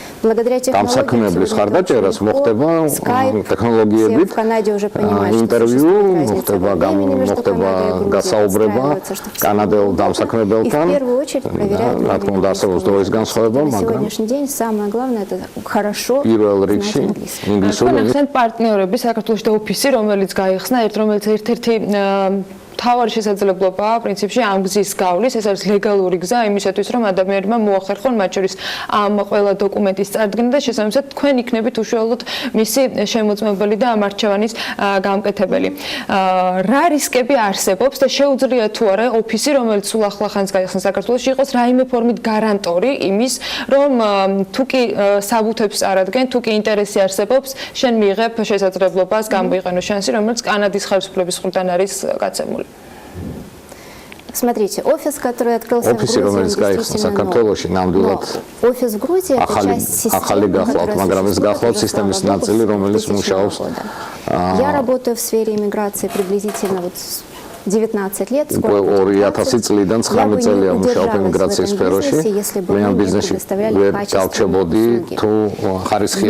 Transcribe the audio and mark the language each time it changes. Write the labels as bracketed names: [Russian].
[Russian] Благодаря технологиям, все в Канаде уже понимают, что существует разница во времени между Канадой и Грузией, устраиваются, что все и в первую очередь проверяют на сегодняшний день самое главное это хорошо знать английский. [Georgian] პარტნიორები საქართველოს და ოფისი რომელიც გაიხსნა ერთ-ერთი თავარი შესაძლებლობაა პრინციპში ამ გზის გავლის ეს არის ლეგალური გზა იმისათვის რომ ადამიანებმა მოახერხონ მათ შორის ამ ყველა დოკუმენტის წარდგენა და შესაბამისად თქვენ იქნებით უშუალოდ მისი შემოწმებელი და ამ არჩევანის გამკეთებელი რა რისკები არსებობს და შეუძლია თუ არა ოფისი რომელიც სულ ახლახანს გაიხსნა საქართველოში იყოს რაიმე ფორმით გარანტორი იმის რომ თუ კი საბუთებს არადგენ თუ კი ინტერესი არსებობს შენ მიიღებ შესაძლებლობას გამოიყენო შანსი რომელიც კანადის ხელისუფლების მხრიდან არის გაცემული [Russian] Смотрите, офис, который открылся в Грузии, он действительно новый. Офис в Грузии – это часть системы, Я работаю в сфере иммиграции приблизительно 19 лет, скоро я бы не удержалась в этом бизнесе, если бы мы не предоставляли качественные услуги.